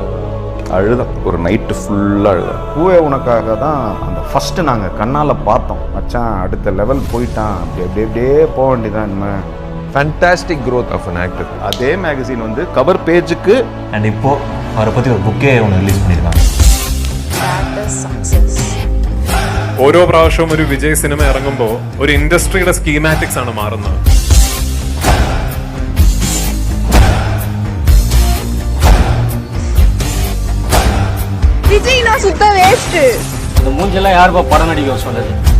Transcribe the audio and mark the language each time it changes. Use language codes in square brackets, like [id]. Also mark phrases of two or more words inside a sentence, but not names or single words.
[ta] அழுதான், ஒரு [en] night full [ta] அழுதான். பூவே உனக்காக தான் அந்த ஃபஸ்ட்டு நாங்கள் கண்ணால் பார்த்தோம். மச்சான் அடுத்த லெவல் போயிட்டான், அப்படி அப்படியே போக வேண்டியதான். இனிமேல் [en] Fantastic growth of an actor. [ta] அதே மேகசின் வந்து [en] cover page [ta] அண்ட் இப்போ அவரை பற்றி ஒரு புக்கே ஒன்று ரிலீஸ் பண்ணியிருக்காங்க. [ml] ഓരോ പ്രാവശ്യവും ഒരു വിജയ് സിനിമ ഇറങ്ങുമ്പോൾ ഒരു ഇൻഡസ്ട്രിയുടെ സ്കീമാറ്റിക്സ് ആണ് മാറുന്നത്. [ta] விஜய் நான் சுத்த வேஸ்ட். இந்த மூஞ்செல்லாம் யாருப்பா படம் நடிக்க சொன்னது?